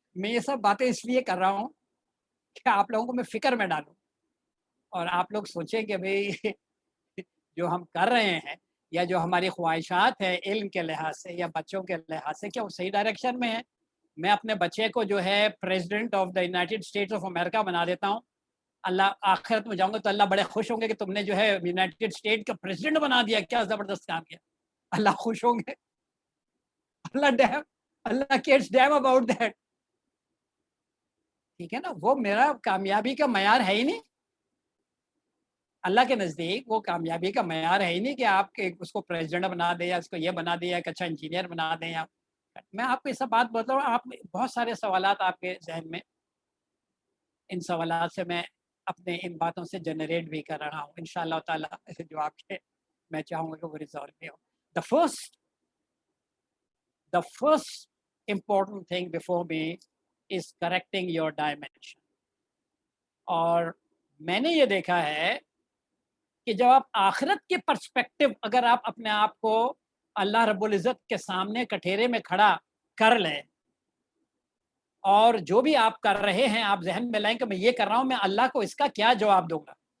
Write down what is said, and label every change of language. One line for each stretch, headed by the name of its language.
Urdu: میں یہ سب باتیں اس لیے کر رہا ہوں کہ آپ لوگوں کو میں فکر میں ڈالوں, اور آپ لوگ سوچیں کہ بھئی جو ہم کر رہے ہیں یا جو ہماری خواہشات ہیں علم کے لحاظ سے یا بچوں کے لحاظ سے, کیا وہ صحیح ڈائریکشن میں ہے. میں اپنے بچے کو جو ہے president of the United States of America بنا دیتا ہوں, اللہ آخرت میں جاؤں گا تو اللہ بڑے خوش ہوں گے کہ تم نے جو ہے یونائٹڈ اسٹیٹ کا پریزیڈنٹ بنا دیا, کیا زبردست کام کیا. اللہ خوش ہوں گے.
English: Allah cares damn about that.
Urdu: ٹھیک ہے نا. وہ میرا کامیابی کا معیار ہے ہی نہیں. اللہ کے نزدیک وہ کامیابی کا معیار ہے ہی نہیں کہ آپ کے اس کو پریزیڈنٹ بنا دیں یا اس کو یہ بنا دیں یا ایک اچھا انجینئر بنا دیں. یا میں آپ کو یہ سب بات بتاؤں, آپ بہت سارے سوالات آپ کے ذہن میں, ان سوالات سے میں اپنے ان باتوں سے جنریٹ بھی کر رہا ہوں. انشاءاللہ تعالیٰ جو آپ کے میں چاہوں گا کہ وہ ریزالو بھی ہو.
English: The first important thing before me is correcting your dimension.
Urdu: اور میں نے یہ دیکھا ہے کہ جب آپ آخرت کے پرسپیکٹو, اگر آپ اپنے آپ کو اللہ رب العزت کے سامنے کٹہرے میں کھڑا کر لیں, اور جو بھی آپ کر رہے ہیں آپ ذہن میں لائیں کہ میں یہ کر رہا ہوں, میں اللہ کو اس کا کیا جواب دوں گا.